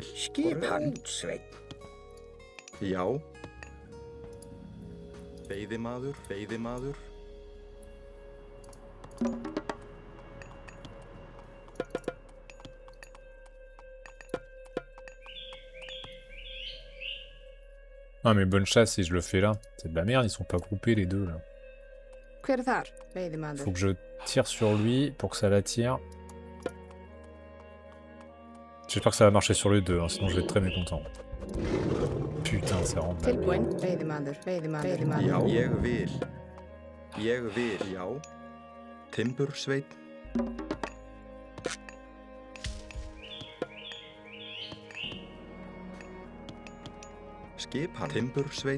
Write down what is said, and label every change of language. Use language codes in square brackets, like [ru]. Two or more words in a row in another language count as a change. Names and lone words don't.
[is] Skipan. Sveinn. Já. Veiðimaður, veiðimaður. [fr] Ah mais bonne chasse si je le fais là. C'est de la merde, ils sont pas groupés les deux là. [is] Hver þar? Veiðimaður. [fr] Faut que je tire sur lui pour que ça l'attire. J'espère que ça va marcher sur les deux, hein, sinon je vais être très mécontent. Putain, c'est vraiment... [is] Tilbúin. Veiðimaður. Veiðimaður. Veiðimaður. Já, ég vil. Ég vil, já. Timbursveinn. Skipan. Timbursveinn.